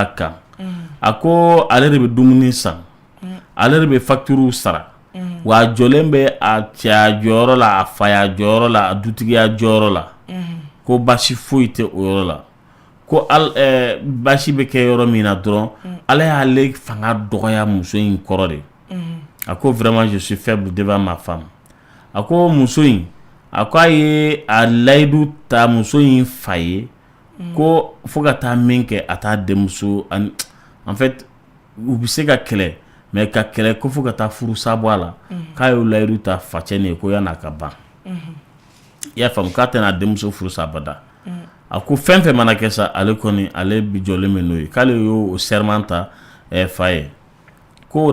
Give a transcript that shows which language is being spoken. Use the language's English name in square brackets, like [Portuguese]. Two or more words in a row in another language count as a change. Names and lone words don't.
[Bambara] kan a ko ale de bɛ dumuni san ale de bɛ facture sara wa a jɔlen bɛ a cɛya jɔyɔrɔ la a faya jɔyɔrɔ la a dutigiya jɔyɔrɔ la ko basi foyi tɛ o yɔrɔ la ko basi bɛ kɛ yɔrɔ min na dɔrɔn ala y'ale fanga dɔgɔya muso in kɔrɔ de a ko [French] vraiment je suis faible devant ma femme [Bambara] a ko muso in a ko a ye a layidu ta muso in fa ye ko fo ka taa min kɛ a t'a denmuso [French] en fait [Bambara] u bɛ se ka kɛlɛ mais ka kɛlɛ ko fo ka taa furusa bɔ a la k'a y'o layidu ta facɛ nin ye ko yan'a ka ban i y'a faamu k'a tɛna denmuso furusa abada a ko fɛn fɛn mana kɛ sa ale kɔni ale bi jɔlen bɛ n'o ye k'ale y'o serment ta fa ye ko o de